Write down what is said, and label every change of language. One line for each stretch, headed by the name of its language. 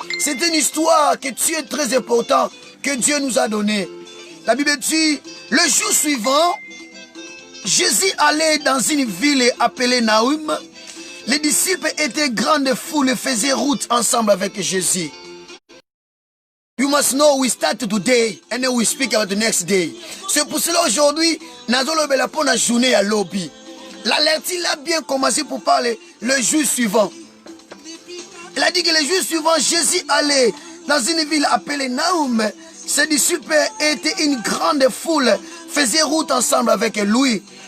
French: C'est une histoire que Dieu est très important, que Dieu nous a donné. La Bible dit, le jour suivant, Jésus allait dans une ville appelée Naïm. Les disciples étaient grande foule et faisaient route ensemble avec Jésus.
English: You must know we start today and then we speak about the next day.
French: C'est pour cela aujourd'hui, nous allons pour la journée à lobby. L'alerte a bien commencé pour parler le jour suivant. Il a dit que le jour suivant, Jésus allait dans une ville appelée Naïm. Ses disciples étaient une grande foule, faisaient route ensemble avec lui.